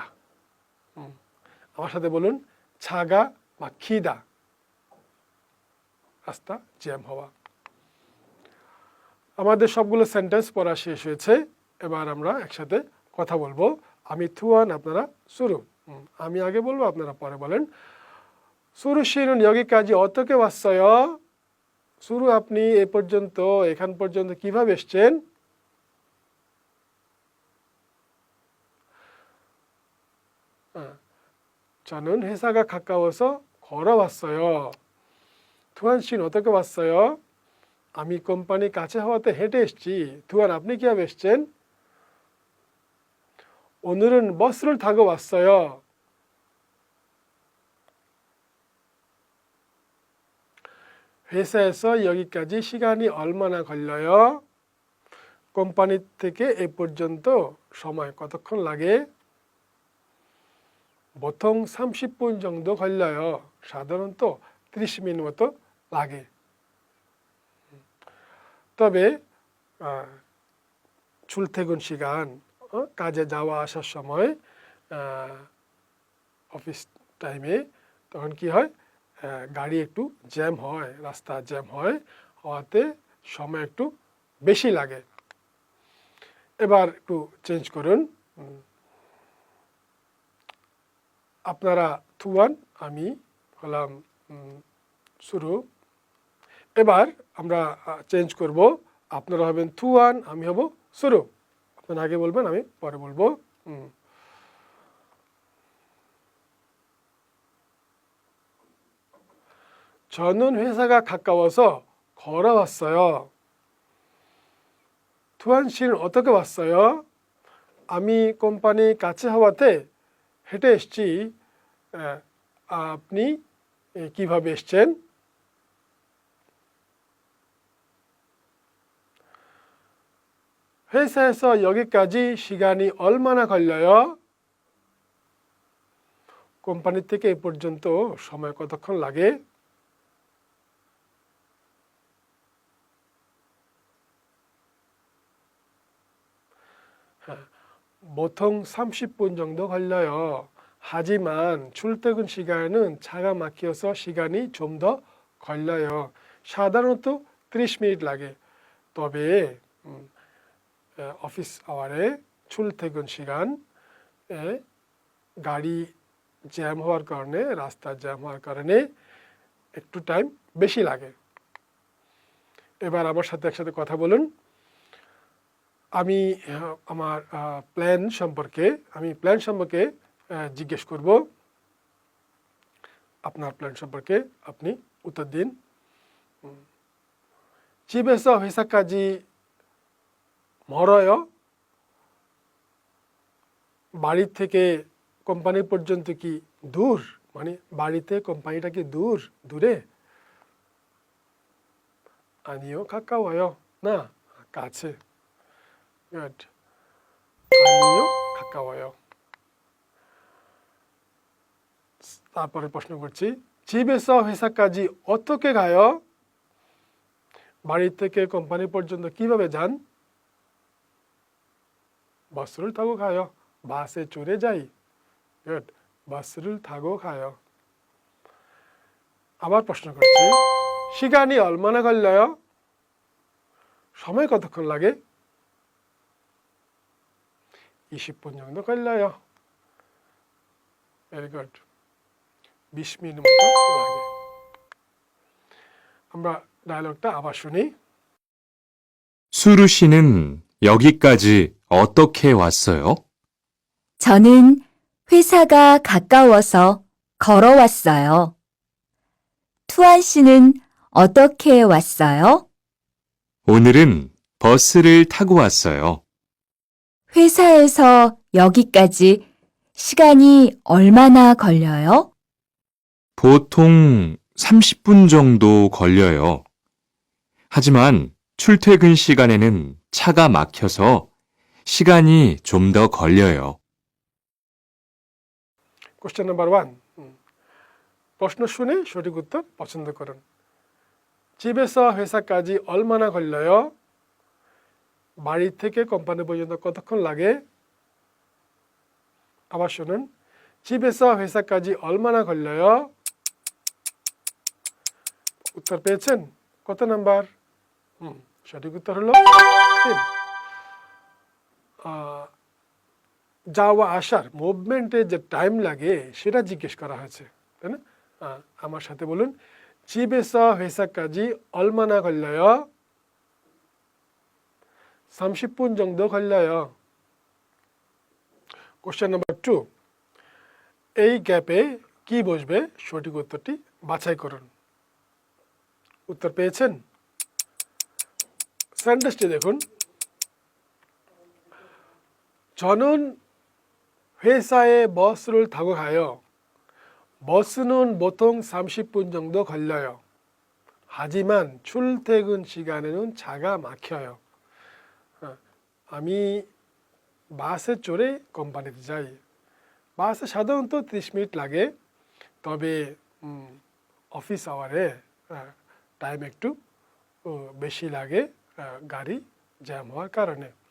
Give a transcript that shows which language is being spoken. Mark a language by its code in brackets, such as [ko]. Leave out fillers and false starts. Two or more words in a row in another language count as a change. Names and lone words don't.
[bn] আমার সাথে বলুন, [ko] 차가 막히다, [bn] রাস্তা জ্যাম হওয়া। আমাদের সবগুলো সেন্টেন্স পড়া শেষ হয়েছে। এবার আমরা একসাথে কথা বলবো। আমি 투안, আপনারা শুরু। আমি আগে বলবো, আপনারা পরে বলেন। [ko] 수루 씨는 여기까지 어떻게 왔어요? 수루, [bn] আপনি এ পর্যন্ত, এখান পর্যন্ত কিভাবে এসেছেন? [ko] 저는 회사가 가까워서 걸어왔어요. 투안 씨는 어떻게 왔어요? [bn] আমি কোম্পানি কাছে হওয়াতে হেঁটে এসেছি। 투안, আপনি কিভাবে এসেছেন? [ko] 오늘은 버스를 타고 왔어요. 회사에서 여기까지 시간이 얼마나 걸려요? [bn] কোম্পানি থেকে এ পর্যন্ত সময় কতক্ষণ লাগে? [ko] 보통 30분 정도 걸려요. [bn] সাধারণত 30 মিনিট মতো লাগে। [ko] তবে 출퇴근 시간, [bn] কাজে যাওয়া আসার সময়, [en] office time, [bn] তখন কি হয়, গাড়ি একটু জ্যাম হয়, রাস্তা জ্যাম হয়, হওয়াতে সময় একটু বেশি লাগে। এবার একটু চেঞ্জ করুন। আপনারা 투안, আমি হলাম শুরু। এবার আমরা চেঞ্জ করব, আপনারা হবেন 투안, আমি হব শুরু। আপনারা আগে বলবেন, আমি পরে বলবো। [ko] 저는 회사가 가까워서 걸어왔어요. 투안 씨는 어떻게 왔어요? [bn] আমি কোম্পানি কাছে হওয়াতে হেঁটে এসেছি। আপনি কিভাবে এসেছেন? [ko] 회사에서 여기까지 시간이 얼마나 걸려요? [bn] কোম্পানি থেকে এ পর্যন্ত সময় কতক্ষণ লাগে? [ko] 보통 30분 정도 걸려요. 하지만 출퇴근 시간은 차가 막혀서 시간이 좀 더 걸려요. [bn] সাধারণত 30 মিনিট লাগে। তবে [en] office hour [ko] 출퇴근 시간에 [bn] গাড়ি জ্যাম হওয়ার কারণে, রাস্তা জ্যাম হওয়ার কারণে একটু টাইম বেশি লাগে। এবার আমার সাথে একসাথে কথা বলুন। আমি আমার প্ল্যান সম্পর্কে জিজ্ঞেস করব। আপনার প্ল্যান সম্পর্কে আপনি উত্তর দিন। [ko] 집에서 회사까지 멀어요? [bn] বাড়ি থেকে কোম্পানি পর্যন্ত কি দূর? মানে বাড়িতে কোম্পানিটা কি দূরে? [ko] 아니요, 가까워요. [bn] না, কাছে। Good. [ko] 아니요, 가까워요. [bn] তারপরে প্রশ্ন করছি, [ko] 집에서 회사까지 어떻게 가요? [bn] বাড়ি থেকে কোম্পানি পর্যন্ত কিভাবে যান? [ko] 버스를 타고 가요. [bn] বাসে চড়ে যাই। [en] Good. [ko] 버스를 타고 가요. [bn] আবার প্রশ্ন করছি, [ko] 시간이 얼마나 걸려요? [bn] সময় কতক্ষণ লাগে? [ko] 20분 정도 걸려요. [en] Very good. [bn] 20 মিনিট মতো লাগে। আমরা ডায়লগটা আবার শুনি। [ko] 수루 씨는 여기까지 어떻게 왔어요? 저는 회사가 가까워서 걸어왔어요. 투안 씨는 어떻게 왔어요? 오늘은 버스를 타고 왔어요. 회사에서 여기까지 시간이 얼마나 걸려요? 보통 30분 정도 걸려요. 하지만 출퇴근 시간에는 차가 막혀서 시간이 좀 더 걸려요. [en] question number [bn] 1 প্রশ্ন শুনে সঠিক উত্তর পছন্দ করুন [ko] 집에서 회사까지 얼마나 걸려요? [bn] বাড়ি থেকে কোম্পানি পর্যন্ত কতক্ষণ লাগে? আবার শুনুন [ko] 집에서 회사까지 얼마나 걸려요? [bn] উত্তর পেয়েছেন? কত নাম্বার? সঠিক উত্তর হলো 3 যাওয়া আসার মুভমেন্টে যে টাইম লাগে সেটা জিজ্ঞেস করা হয়েছে তাই না আমার সাথে বলুন [ko] 집에서 회사까지 얼마나 걸려요? 30분 정도 걸려요. [en] question number [bn] 2 এই গ্যাপে কি বসবে সঠিক উত্তরটি বাছাই করুন উত্তর পেয়েছেন সেন্টেন্সটি দেখুন [ko] 저는 회사에 버스를 타고 가요. 버스는 보통 30분 정도 걸려요. 하지만 출퇴근 시간에는 차가 막혀요. [bn] আমি বাসে চড়ে কোম্পানিতে যাই বাসে সাধারণত 30 মিনিট লাগে তবে [en] office hour [bn] টাইম একটু বেশি লাগে গাড়ি জ্যাম হওয়ার কারণে